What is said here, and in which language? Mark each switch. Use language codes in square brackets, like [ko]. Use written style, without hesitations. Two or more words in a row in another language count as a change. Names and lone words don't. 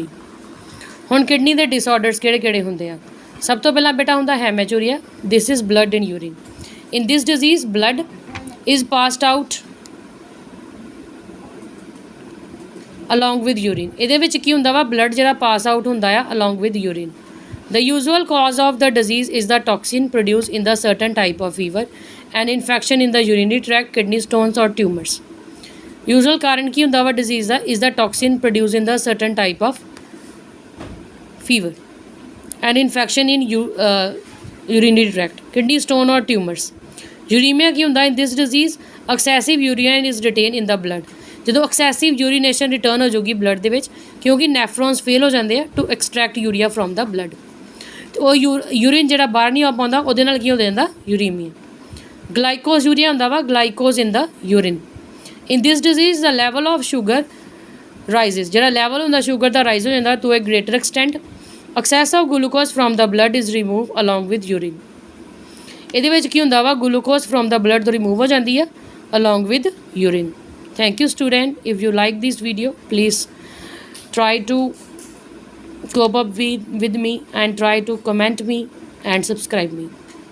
[pa] ਹੁਣ ਕਿਡਨੀ ਦੇ ਡਿਸਆਰਡਰਸ ਕਿਹੜੇ ਹੁੰਦੇ ਆ? ਸਭ ਤੋਂ ਪਹਿਲਾਂ ਬੇਟਾ ਹੁੰਦਾ ਹੈਮੈਚੂਰੀਆ। [en] this is blood in urine. in this disease blood is passed out along with urine. [pa] ਇਹਦੇ ਵਿੱਚ ਕੀ ਹੁੰਦਾ ਵਾ, ਬਲੱਡ ਜਿਹੜਾ [en] pass out [pa] ਹੁੰਦਾ ਆ [en] along with urine. The usual cause of the disease is the toxin produced in the certain type of fever and infection in the urinary tract, kidney stones or tumors. [pa] Usual ਕਾਰਨ ਕੀ ਹੁੰਦਾ ਵਾ disease ਦਾ, [en] is the toxin produced in the certain type of fever and infection in urinary tract, kidney stone or tumors. [pa] Uremia ਕੀ ਹੁੰਦਾ, [en] in this disease excessive urine is retained in the blood. ਜਦੋਂ excessive urination return [pa] ਹੋ ਜਾਊਗੀ [en] ਬਲੱਡ [pa] ਦੇ ਵਿੱਚ, ਕਿਉਂਕਿ [en] nephrons fail [pa] ਹੋ ਜਾਂਦੇ ਆ [en] to extract urea from the blood. [pa] ਉਹ ਯੂਰਿਨ ਜਿਹੜਾ ਬਾਹਰ ਨਹੀਂ ਆ ਪਾਉਂਦਾ, ਉਹਦੇ ਨਾਲ ਕੀ ਹੋ ਜਾਂਦਾ, ਯੂਰੀਮੀਆ। [en] glycose urea [pa] ਹੁੰਦਾ ਵਾ, [en] glycose in the urine. in this disease the level of sugar rises. [pa] ਜਿਹੜਾ ਲੈਵਲ ਹੁੰਦਾ ਸ਼ੂਗਰ ਦਾ ਰਾਈਜ਼ ਹੋ ਜਾਂਦਾ [en] to a greater extent. excess of glucose from the blood is remove along with urine. [pa] ਇਹਦੇ ਵਿੱਚ ਕੀ ਹੁੰਦਾ ਵਾ, [en] glucose from the blood [pa] ਤੋਂ ਰਿਮੂਵ ਹੋ ਜਾਂਦੀ ਆ [en] along with urine. Thank you student. If you like this video, please try to cope up with me and try to comment me and subscribe me.